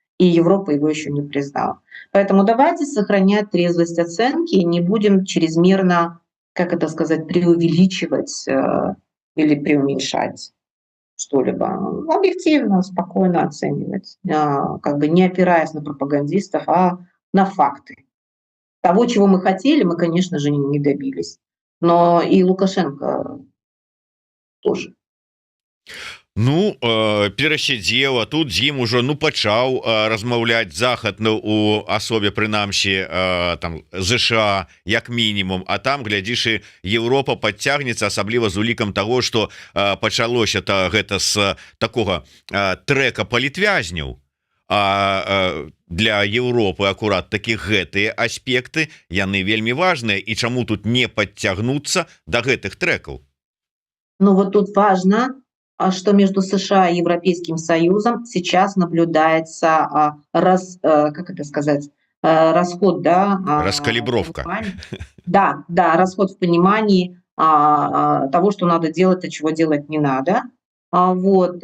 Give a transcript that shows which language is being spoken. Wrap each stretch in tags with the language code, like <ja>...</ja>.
<ru>И Европа его еще не признала. Поэтому давайте сохранять трезвость оценки и не будем чрезмерно, как это сказать, преувеличивать или преуменьшать что-либо. Объективно, спокойно оценивать, как бы не опираясь на пропагандистов, а на факты. Того, чего мы хотели, мы, конечно же, не добились. Но и Лукашенко тоже.</ru> <be>Ну перасядзеў, а тут з ім ужо пачаў размаўляць захад у асобе прынамсі там ЗША як мінімум, а там глядзіш і Еўропа падцягнецца, асабліва з улікам того, што пачалося гэта з такога трэка палітвязняў. Для Еўропы акурат такі гэтыя аспекты яны вельмі важныя, і чаму тут не подцягнуцца до гэтых трекаў?</be> <ru>Ну вот тут важно, что между США и Европейским Союзом сейчас наблюдается как это сказать, расход, да, раскалибровка. Да, расход в понимании того, что надо делать, а чего делать не надо. Вот.</ru>